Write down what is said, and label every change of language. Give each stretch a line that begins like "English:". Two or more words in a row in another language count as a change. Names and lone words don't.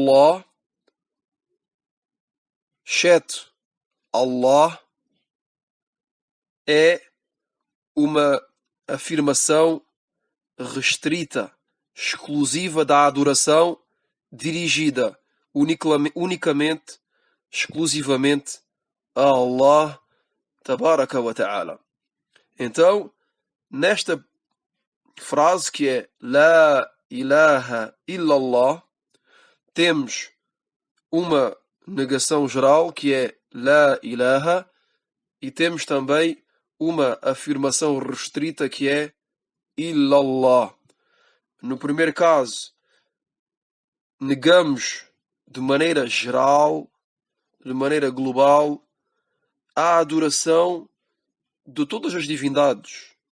Portuguese: Illallah exceto Allah, é uma afirmação restrita, exclusiva da adoração, dirigida unicamente, exclusivamente a
Arabic: الله تبارك وتعالى.
Portuguese: Então, nesta frase que é
Arabic: لا إله إلا الله,
Portuguese: temos uma negação geral que é
Arabic: لا إله,
Portuguese: e temos também uma afirmação restrita que é illallah. No primeiro caso, negamos de maneira geral, de maneira global, a adoração de todas as divindades.